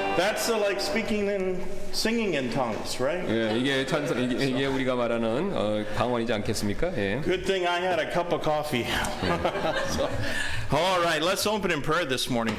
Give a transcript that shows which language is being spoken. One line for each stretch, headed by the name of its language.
English: That's like speaking and singing in tongues, right?
Korean: 예, 이게 우리가 말하는 방언이지 않겠습니까? 예.
English: Good thing I had a cup of coffee. So, all right, let's open in prayer this morning.